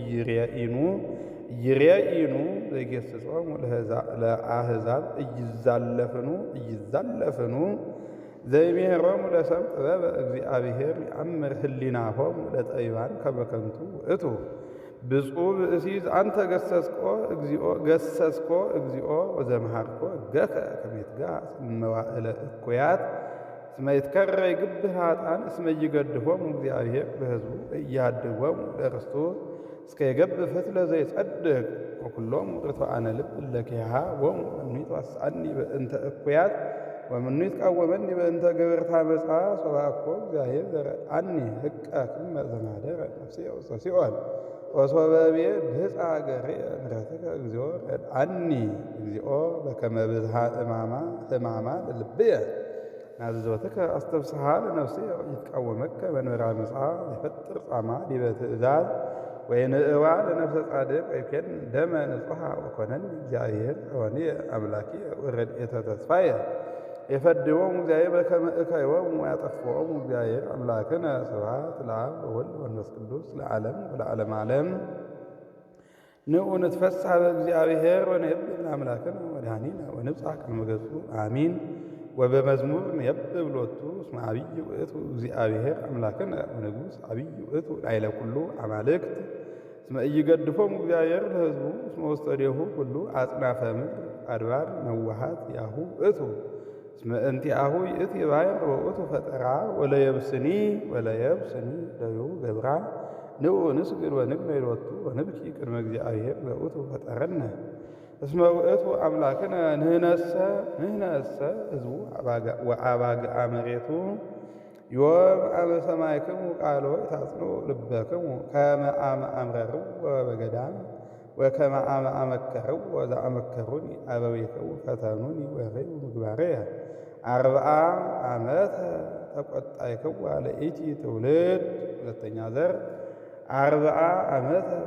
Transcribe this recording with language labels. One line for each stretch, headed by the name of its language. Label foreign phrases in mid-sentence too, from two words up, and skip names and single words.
Geez: ኢይሬኢኑ ዘይገሥጾሙ ለአሕዛብ ኢይዛለፍኑ ዘይሜህሮሙ ለሰብእ ጥበበ እግዚአብሔር ይአምር ህሊናሆሙ ለጠቢባን ከመ ከንቱ ውእቱ። ብፁዕ ብእሲ አንተ ገሰስኮ እግዚኦ ወዘመሃርኮ እገከ ከመ ይትጋሃ እመዋዕለ እኩያት እስመ ይትከረይ ግብር ኃጥኣን እስመ ይገድፎሙ እግዚአብሔር በሕዝቡ ኢያድኅቦሙ ለርስቱ እስከ ይገብር ፍትለ ዘይጸድቅ ወኩሎሙ ርቱዓነ ልብ እለ ኪያሃቦሙ እምኔ ይትዋስአኒ በእንተ እኩያት ወምኑ ይትቃወመኒ በእንተ ገበርታ አመፃ ሶባኮ እግዚአብሔር ዘረድአኒ ሕቀ ክመ ዘማደረ ነፍስየ ውስተ ሲኦል ወሶበ ብየ ድህፃ ገርየ ምሕረትከ እግዚኦ ረድአኒ እግዚኦ በከመ ብዝሃ ሕማማ ለልብየ ናዝዞትከ አስተፍስሓ ለነፍስየ ይትቃወመከ መንበረ አመፃ ይፈጥር ጻማ ዲበ ትእዛዝ ወይንእዋ ለነፍሰ ጻድቅ ወይኬን ደመ ንጹሐ ወኮነኒ እግዚአብሔር ወኔየ አምላኪየ ወረድኤተ ተስፋየ የፈድዎሙ እግዚአብሔር በከመ እከዮሙ ወያጠፍዎሙ እግዚአብሔር አምላክነ። ስብሐት ለአብ ወወልድ ወመንፈስ ቅዱስ ለዓለም ወለዓለመ ዓለም። ንዑ ንትፈስሐ በእግዚአብሔር ወነየብብ ለአምላክነ ወመድኃኒነ ወንብጽሕ ቅድመ ገጹ አሚን። ወበመዝሙር ንየብብ ሎቱ እስመ ዓቢይ ውእቱ እግዚአብሔር አምላክነ ወንጉሥ ዓቢይ ውእቱ ላዕለ ኩሉ አማልክት እስመ ኢይገድፎሙ እግዚአብሔር ለሕዝቡ እስመ ውስተ እዴሁ ኩሉ አጽናፈ ምድር አድባር ነዋሃት ያሁ ውእቱ እስመ እንቲአሁ ይእቲ ባሕር ወውእቱ ፈጠራ ወለየብስኒ ደዩ ገብራ። ንዑ ንስግድ ወንግነይ ሎቱ ወንብኪ ቅድመ እግዚአብሔር ዘውእቱ ፈጠረነ እስመ ውእቱ አምላክነ። ንሕነሰ ሕዝቡ ወአባግዓ መሬቱ ዮም አመ ሰማዕክሙ ቃሎ ይታጽንዑ ልበክሙ ከመ አመ አምረርዎ በገዳም ወከመ አመ አመከርዎ ዘአመከሩኒ አበዊክሙ ፈተኑኒ ወርእዩ ምግባርየ። 40 ዓመተ ተቈጣይክዋ ለኢቲ ትውልድ።
Amharic: ሁለተኛ ዘር
Geez: 40 ዓመተ